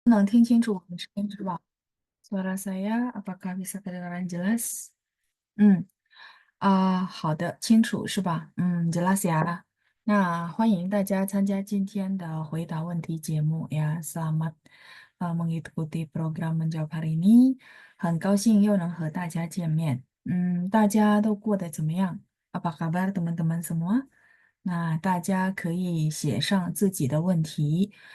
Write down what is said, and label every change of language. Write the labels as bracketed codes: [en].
[zh] 能听清楚我的声音是吧？ [id] Suara saya apakah bisa kedengaran jelas？ [zh] 好的，清楚是吧？ [id] jelas ya。 [zh] 那欢迎大家参加今天的回答问题节目呀。 [id] Selamat mengikuti program menjawab hari ini。 [zh] 很高兴又能和大家见面。大家都过得怎么样？ [id] Apa kabar teman-teman semua？ [zh] 那大家可以写上自己的问题。